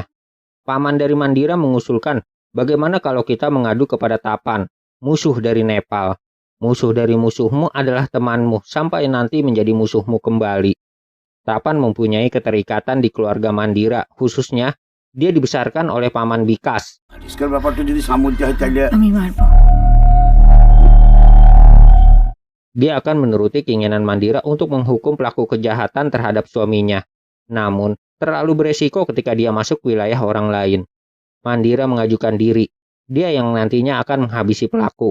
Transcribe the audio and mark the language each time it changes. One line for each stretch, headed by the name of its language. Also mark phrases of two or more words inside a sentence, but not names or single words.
Indonesian: Paman dari Mandira mengusulkan, bagaimana kalau kita mengadu kepada Tapan, musuh dari Nepal. Musuh dari musuhmu adalah temanmu sampai nanti menjadi musuhmu kembali. Tapan mempunyai keterikatan di keluarga Mandira, khususnya dia dibesarkan oleh Paman Bikas.
Bangla: আমি মারবো।
Indonesian: Dia akan menuruti keinginan Mandira untuk menghukum pelaku kejahatan terhadap suaminya. Namun, terlalu beresiko ketika dia masuk wilayah orang lain. Mandira mengajukan diri. Dia yang nantinya akan menghabisi pelaku.